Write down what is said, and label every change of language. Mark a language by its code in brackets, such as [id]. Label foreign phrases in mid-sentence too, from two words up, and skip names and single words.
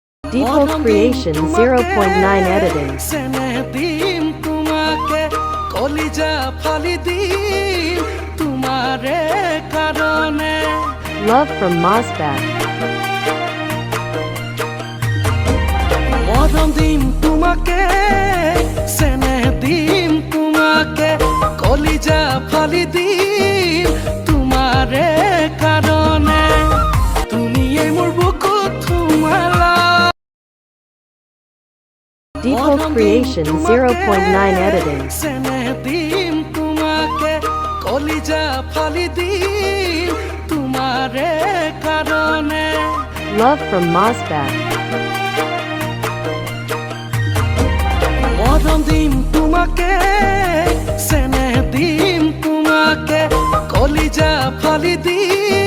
[en] Dipok Creation 0.9 Editing. [as] চেনেহ দিম তোমাক কলিজা ফালি দিম তোমাৰে কাৰণে. [en] Love from Mosbat. [as] মৰম দিম তোমাক চেনেহ দিম তোমাক কলিজা ফালি দিম তোমাৰে কাৰণে. তুমি এই মোৰ বুকুত থুমলা. [en] Dipok Creation 0.9 Editing. [as] চেনেহ দিম তোমাক কলিজা ফালি দিম তোমাৰে কাৰণে. [en] Love from Mosbat. [as] মৰম দিম তোমাক চেনেহ দিম তোমাক কলিজা ফালি দিম